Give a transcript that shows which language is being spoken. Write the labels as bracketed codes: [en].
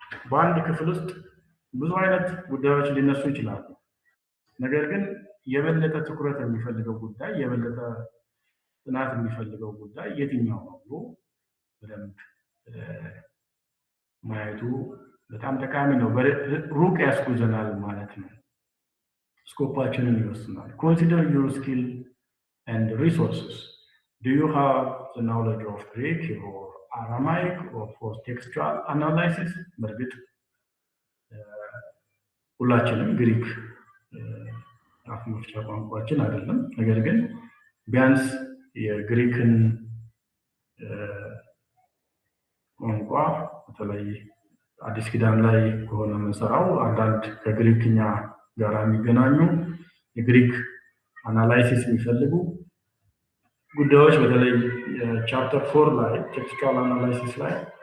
[am] በአንድ ክፍል ውስጥ ብዙ አይነት ጉዳዮች ሊነሱ ይችላሉ። ነገር ግን የበለጠ ትኩረት የሚፈልገው ጉዳይ የበለጠ ጥናት የሚፈልገው ጉዳይ የትኛው ነው ብሎ በደንብ ማየቱ በጣም ጠቃሚ ነው። ሩቅ ያስጉዘናል ማለት ነው። ስኮፓችንን ይወስናል። [en] Consider your skill and resources. Do you have the knowledge of Greek or Aramaic or for textual analysis? [am] በእርግጥ ሁላችንም ግሪክ አፍ መፍቻ ቋንቋችን አይደለም። ነገር ግን ቢያንስ የግሪክን ቋንቋ በተለይ አዲስ ኪዳን ላይ ከሆነ የምንሰራው አንዳንድ ከግሪክኛ ጋር የሚገናኙ የግሪክ አናላይሲስ የሚፈልጉ ጉዳዮች በተለይ ቻፕተር 4 ላይ ቴክስቹዋል አናላይሲስ ላይ